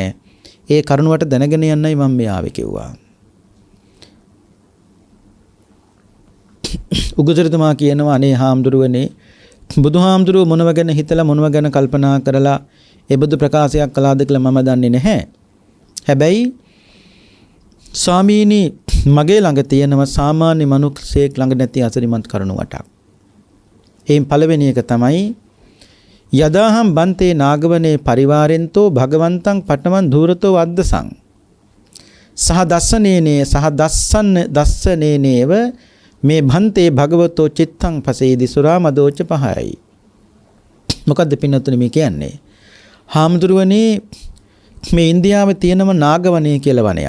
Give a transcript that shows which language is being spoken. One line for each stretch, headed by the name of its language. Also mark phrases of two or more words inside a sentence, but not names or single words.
Sinhala: ඒ කරුණු 8 දැනගෙන යන්නයි මම මේ ආවේ කිව්වා. උගුසරතුමා කියනවා අනේ හාමුදුරුවනේ බුදුහාමුදුරුවෝ මොනව ගැන හිතලා මොනව ගැන කල්පනා කරලා ඒ බුදු ප්‍රකාශයක් කළාද කියලා මම දන්නේ නැහැ. හැබැයි ස්වාමීනි මගේ ළඟ තියෙනවා සාමාන්‍ය මනුස්සයෙක් ළඟ නැති අසිරිමත් කරුණු 8ක්. එයින් පළවෙනි එක තමයි
Pali: යදාහම් බන්තේ නාගවනේ පරිවාරෙන්තෝ භගවන්තං පඨමං ධූරතෝ වද්දසං සහ දස්සනේනේ සහ දස්සනේනේව මේ භන්තේ භගවතෝ චිත්තං පසේදි සුරා මදෝච පහයි.
Sinhala: මොකද්ද පින්නතුනේ මේ කියන්නේ? හාමුදුරුවනේ මේ ඉන්දියාවේ තියෙනම නාගවනේ කියලා වනයක්.